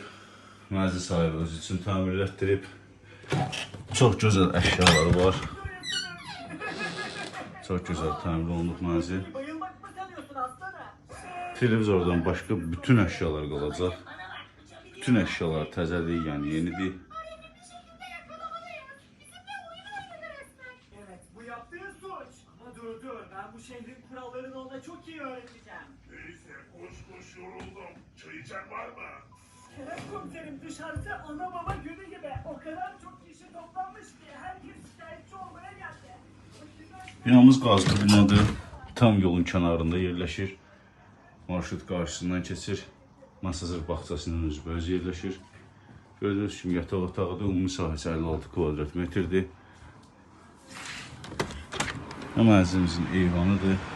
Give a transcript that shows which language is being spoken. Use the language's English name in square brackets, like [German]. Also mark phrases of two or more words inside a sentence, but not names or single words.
[Azerbaijani] Mənzil sahibi özü üçün təmir etdirib. Çox gözəl əşyaları var. Çox gözəl təmir olunub mənzil. Televizordan başqa bütün əşyalar qalacaq. Bütün əşyalar təzədir, yəni yenidir. [Turkish] Evet, bu yaptığı suç. Ama dur, ben bu şehrin kurallarını ona çok iyi öğreteceğim. Neyse, koş yoruldum. Çay içen var mı? Kerem komiserim, dışarısı ana baba günü gibi. O kadar çok kişi toplanmış ki herkes şikayetçi olmaya geldi. [Azerbaijani] Binamız qazlı binadır. Tam yolun kənarında yerləşir. Marşrut qarşısından keçir. Masazır bağçasının özü yerləşir. Gördüyünüz kimi yataq otağıdır. Ümumi sahəsi 56 kvadrat metrdir. Mənzilimizin eyvanıdır.